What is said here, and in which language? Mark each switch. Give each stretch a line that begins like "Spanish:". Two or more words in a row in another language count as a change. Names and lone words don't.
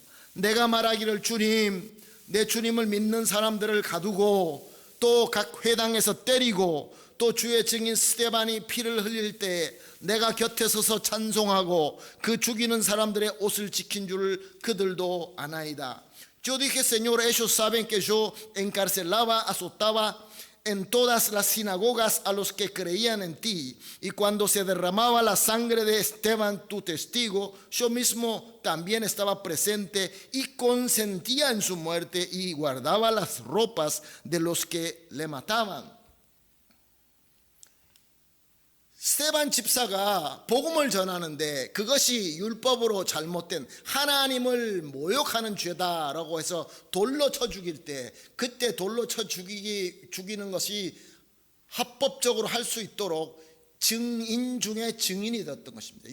Korean: 내가 말하기를 주님, 내 주님을 믿는 사람들을 가두고 또 각 회당에서 때리고 또 주의 증인 스데반이 피를 흘릴 때 내가 곁에 서서 찬송하고 그 죽이는 사람들의 옷을 지킨 줄 그들도 아나이다.
Spanish: Yo dije, Señor, ellos saben que yo encarcelaba, azotaba en todas las sinagogas a los que creían en ti, y cuando se derramaba la sangre de Esteban, tu testigo, yo mismo también estaba presente y consentía en su muerte y guardaba las ropas de los que le mataban.
Korean: 스데반 집사가 복음을 전하는데 그것이 율법으로 잘못된 하나님을 모욕하는 죄다라고 해서 돌로 쳐 죽일 때, 그때 돌로 쳐 죽이는 것이 합법적으로 할 수 있도록 증인 중에 증인이 되었던 것입니다.